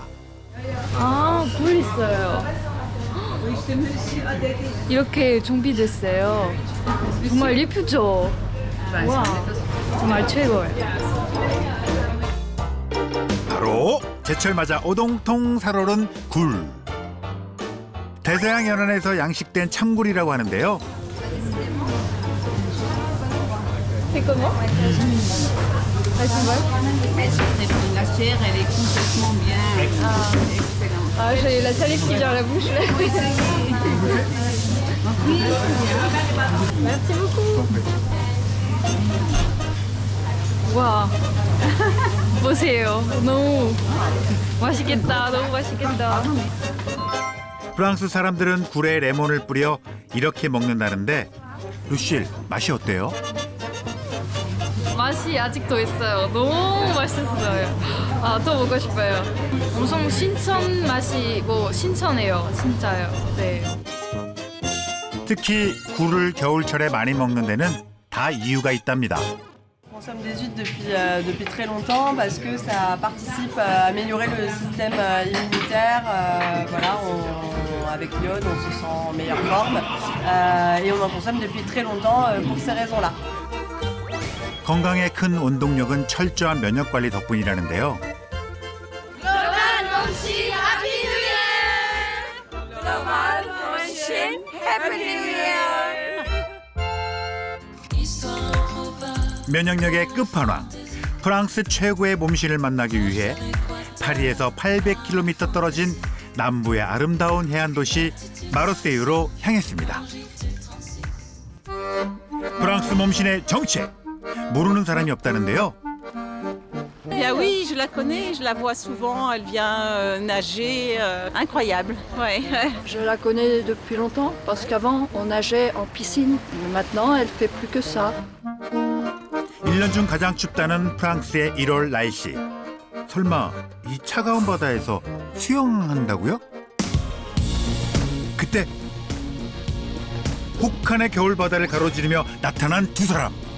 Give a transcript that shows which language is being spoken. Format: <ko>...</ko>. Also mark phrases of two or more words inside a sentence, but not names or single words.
<ko>아, 굴 있어요. 이렇게 준비됐어요. 정말 예쁘죠? 와, 정말 최고예요. 바로 제철 맞아 오동통 살오른 굴. 대서양 연안에서 양식된 참굴이라고 하는데요.</ko> <fr>C'est comment? La chair, elle est complètement bien. Ah, j'ai la salive qui vient à la bouche. Merci beaucoup.</fr> <ko>와, 보세요. 너무 맛있겠다. 너무 맛있겠다. 프랑스 사람들은 굴에 레몬을 뿌려 이렇게 먹는다는데 루실, 맛이 어때요? 맛이 아직도 있어요. 너무 맛있어요. 아, 또 먹고 싶어요. 엄청 신선 맛이고 신선해요. 진짜요. 네. 특히 굴을 겨울철에 많이 먹는 데는 다 이유가 있답니다.</ko> <fr>consomme des huîtres depuis très longtemps parce que ça participe à améliorer le système immunitaire. Voilà, avec l'iode, on se sent en meilleure forme et on en consomme depuis très longtemps pour ces raisons-là.</fr> <ko>건강에 큰 원동력은 철저한 면역 관리 덕분이라는데요. 면역력의 끝판왕, 프랑스 최고의 몸신을 만나기 위해 파리에서 800km 떨어진 남부의 아름다운 해안 도시 마르세유로 향했습니다. 프랑스 몸신의 정체, 모르는 사람이 없다는데요.</ko> <fr>Bien oui, je la connais, je la vois souvent, elle vient nager, incroyable. Ouais. Je la connais depuis longtemps parce qu'avant on nageait en piscine. Mais maintenant elle fait plus que ça.</fr> <ko>1년 중 가장 춥다는 프랑스의 1월 날씨. 설마 이 차가운 바다에서 수영한다고요? 그때 혹한의 겨울 바다를 가로지르며 나타난 두 사람.</ko>